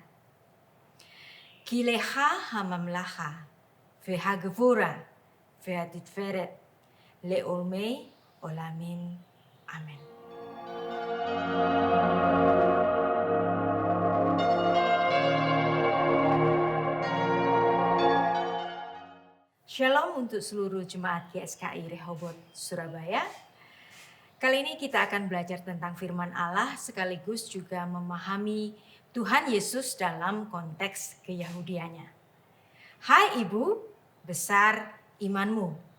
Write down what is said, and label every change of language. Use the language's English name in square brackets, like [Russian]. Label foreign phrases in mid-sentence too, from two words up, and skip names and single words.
[Hebrew] כי לך הממלכה והגבורה והתפארת לעולמי עולמים. Amen. [Indonesian] Shalom untuk seluruh jemaat GSKI Rehoboth Surabaya. Kali ini kita akan belajar tentang firman Allah sekaligus juga memahami Tuhan Yesus dalam konteks keyahudiannya. Hai Ibu, besar imanmu.